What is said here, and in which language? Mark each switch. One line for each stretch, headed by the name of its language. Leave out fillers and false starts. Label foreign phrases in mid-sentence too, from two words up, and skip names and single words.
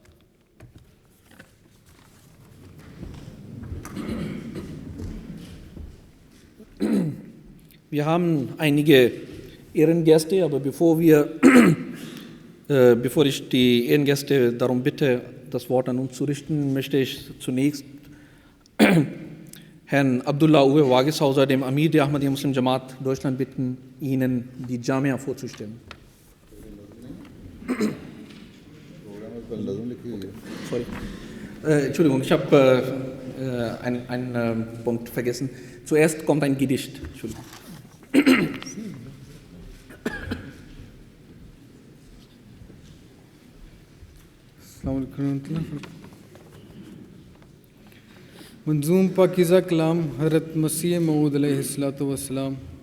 German: Wir haben einige Ehrengäste, aber bevor ich die Ehrengäste darum bitte, das Wort an uns zu richten, möchte ich zunächst Herrn Abdullah Uwe Wageshauser, dem Amir der Ahmadiyya Muslim Jamaat Deutschland, bitten, Ihnen die Jamia vorzustellen. Sorry. Entschuldigung, ich habe einen Punkt vergessen. Zuerst kommt ein Gedicht. Entschuldigung.
Urdu: منظوم پاکیزہ کلام حضرت مسیح موعود
Arabic: علیہ الصلوۃ والسلام۔